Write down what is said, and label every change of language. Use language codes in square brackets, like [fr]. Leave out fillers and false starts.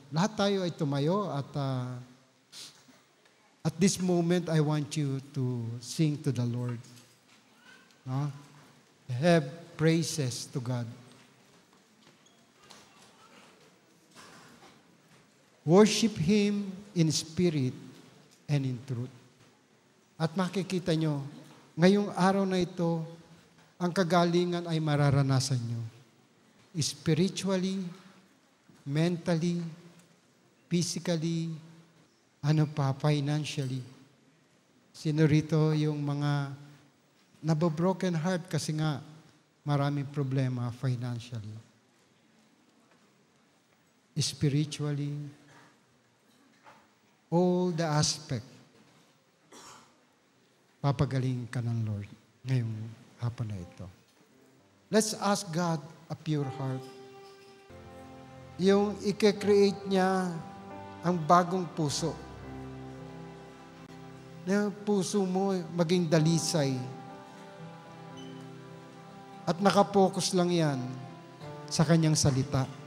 [tl] lahat tayo ay tumayo [en] at this moment, I want you to sing to the Lord. No? Have praises to God. Worship Him in spirit and in truth. [tl] At makikita nyo, ngayong araw na ito, ang kagalingan ay mararanasan nyo. [en] Spiritually, mentally, physically, financially. [tl] Sino rito yung mga nabobroken heart kasi nga maraming problema financially. [en] Spiritually, all the aspect, [tl] papagaling ka ng Lord ngayong hapon na ito. [en] Let's ask God a pure heart. [tl] Yung i-create niya ang bagong puso. Na puso mo maging dalisay. At nakapokus lang yan sa kanyang salita.